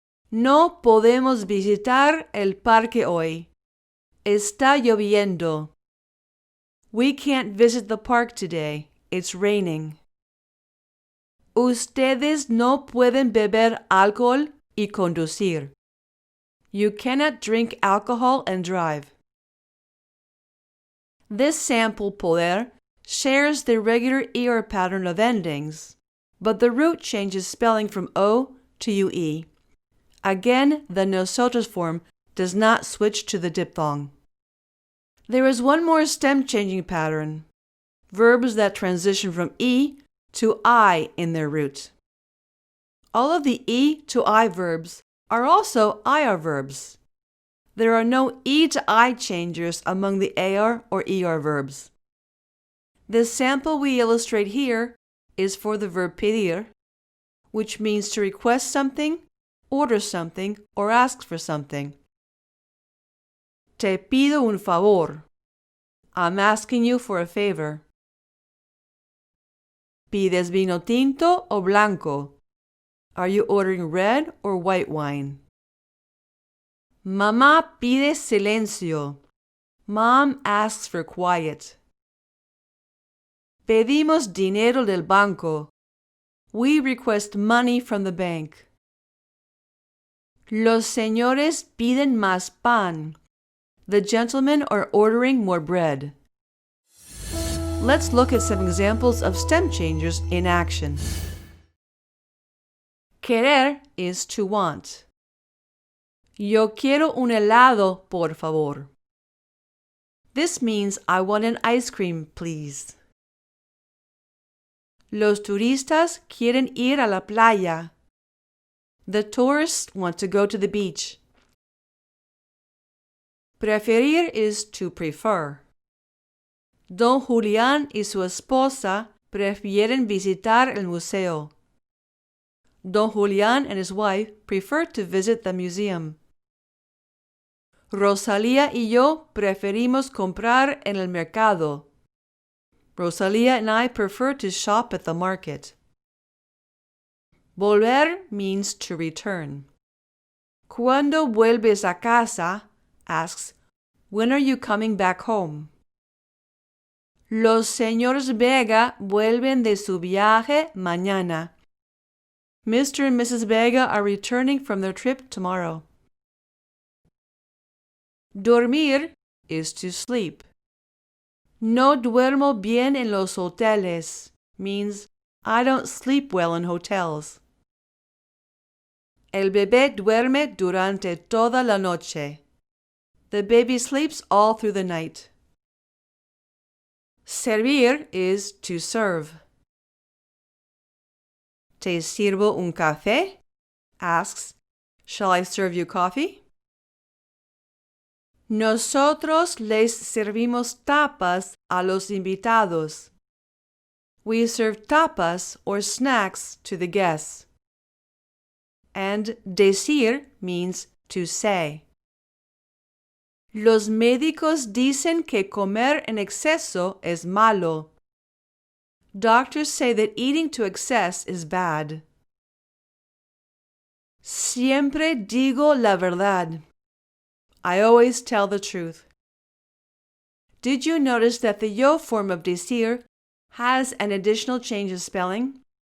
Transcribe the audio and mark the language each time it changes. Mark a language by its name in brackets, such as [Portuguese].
[Spanish] No podemos visitar el parque hoy. Está lloviendo. [English] We can't visit the park today. It's raining. [Spanish] Ustedes no pueden beber alcohol y conducir. [English] You cannot drink alcohol and drive. This sample poder shares the regular ER pattern of endings, but the root changes spelling from O to UE. Again, the nosotros form does not switch to the diphthong. There is one more stem-changing pattern: verbs that transition from E to I in their root. All of the E to I verbs are also IR verbs. There are no E to I changers among the AR or ER verbs. The sample we illustrate here is for the verb pedir, which means to request something, order something, or ask for something. [Spanish] Te pido un favor. [English] I'm asking you for a favor. [Spanish] ¿Pides vino tinto o blanco? [English] Are you ordering red or white wine? [Spanish] Mamá pide silencio. [English] Mom asks for quiet. [Spanish] Pedimos dinero del banco. [English] We request money from the bank. [Spanish] Los señores piden más pan. [English] The gentlemen are ordering more bread. Let's look at some examples of stem changers in action. Querer is to want. [Spanish] Yo quiero un helado, por favor. [English] This means I want an ice cream, please. [Spanish] Los turistas quieren ir a la playa. [English] The tourists want to go to the beach. Preferir is to prefer. [Spanish] Don Julián y su esposa prefieren visitar el museo. [English] Don Julián and his wife prefer to visit the museum. [Spanish] Rosalía y yo preferimos comprar en el mercado. [English] Rosalía and I prefer to shop at the market. Volver means to return. [Spanish] Cuando vuelves a casa [English] asks, when are you coming back home? [Spanish] Los señores Vega vuelven de su viaje mañana. [English] Mr. and Mrs. Vega are returning from their trip tomorrow. Dormir is to sleep. [Spanish] No duermo bien en los hoteles [English] means I don't sleep well in hotels. [Spanish] El bebé duerme durante toda la noche. [English] The baby sleeps all through the night. Servir is to serve. [Spanish] ¿Te sirvo un café? [English] Asks, shall I serve you coffee? [Spanish] Nosotros les servimos tapas a los invitados. [English] We serve tapas or snacks to the guests. And decir means to say. [Spanish] Los médicos dicen que comer en exceso es malo. [English] Doctors say that eating to excess is bad. [Spanish] Siempre digo la verdad. [English] I always tell the truth. Did you notice that the yo form of decir has an additional change of spelling?